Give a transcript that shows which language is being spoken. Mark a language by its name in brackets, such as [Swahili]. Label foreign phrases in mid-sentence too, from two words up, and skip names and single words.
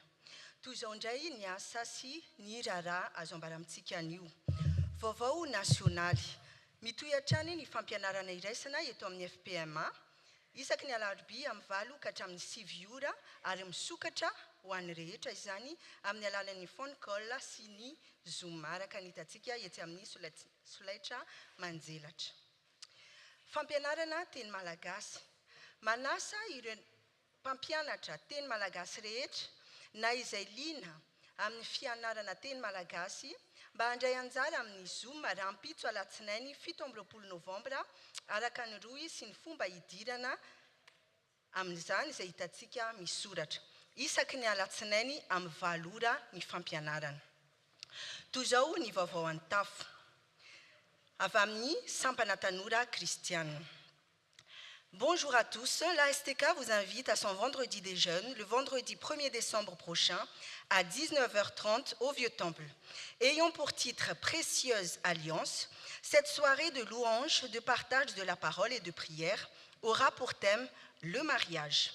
[Malagasy] Toy izao indray ny asa sy ny raharaha azo ambara amintsika anio. Vaovao nasionaly. Mitohy hatrany ny fampianarana iraisana eto amin'ny FPMA, isaky ny alarobia amin'ny 8 ka hatramin'ny 9 ora ary misokatra ho an'ny rehetra izany amin'ny alalan'ny [English] phone call [Malagasy] sy ny Zoom araka ny hitantsika etsy amin'ny solaitra manjelatra. Fampianarana teny malagasy. Manasa ireo mpampianatra teny malagasy rehetra na izay liana amin'ny fianarana teny malagasy mba handray anjara amin'ny Zoom raha ampitso alatsinainy 17 novambra araka ny roy sy ny fomba hidirana amin'izany izay hitantsika misoratra. Isaky ny alatsinainy amin'ny 8 ora ny fampianarana. Toy izao ny vaovao an-tafo avy amin'ny sampana tanora kristiana. [French] Bonjour à tous, la STK vous invite à son vendredi des jeunes le vendredi 1er décembre prochain à 19h30 au Vieux-Temple. Ayant pour titre Précieuse Alliance, cette soirée de louange, de partage de la parole et de prière aura pour thème le mariage.